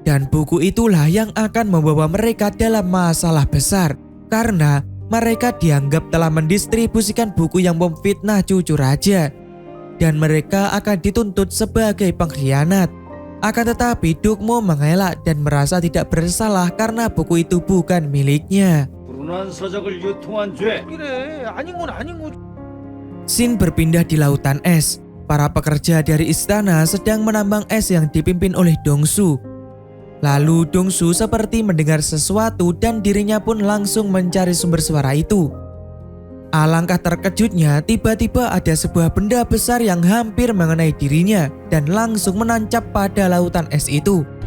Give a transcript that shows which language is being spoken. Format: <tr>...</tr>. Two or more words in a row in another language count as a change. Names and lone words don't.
<id>Dan buku itulah yang akan membawa mereka dalam masalah besar karena mereka dianggap telah mendistribusikan buku yang memfitnah cucu raja. Dan mereka akan dituntut sebagai pengkhianat. Akan tetapi Dukmo mengelak dan merasa tidak bersalah karena buku itu bukan miliknya.</id> <ko>불운한 서적을 유통한 죄. 그래 아닌 건 아닌 거지.</ko> <id>Scene berpindah di lautan es. Para pekerja dari istana sedang menambang es yang dipimpin oleh Dongsu. Lalu Dongsu seperti mendengar sesuatu dan dirinya pun langsung mencari sumber suara itu. Alangkah terkejutnya, tiba-tiba ada sebuah benda besar yang hampir mengenai dirinya dan langsung menancap pada lautan es itu.</id>